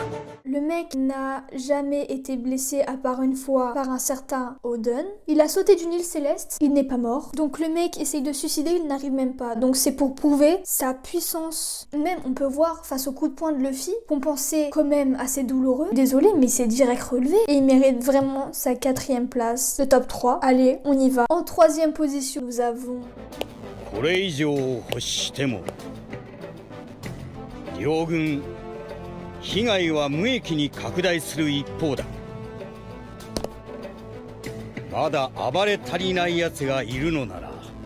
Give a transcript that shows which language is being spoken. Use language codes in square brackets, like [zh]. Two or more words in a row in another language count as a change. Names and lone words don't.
[fr] Le mec n'a jamais été blessé à part une fois par un certain Oden. Il a sauté d'une île céleste, il n'est pas mort. Donc le mec essaye de suicider, il n'arrive même pas. Donc c'est pour prouver sa puissance. Même on peut voir face au coup de poing de Luffy, qu'on pensait quand même assez douloureux. Désolé, mais c'est direct relevé. Et il mérite vraiment sa 4ème place, le top 3. Allez, on y va. En 3ème position, nous avons... [ja] これ以上欲しても両軍被害は無益に拡大する一方だまだ暴れ足りない奴がいるのなら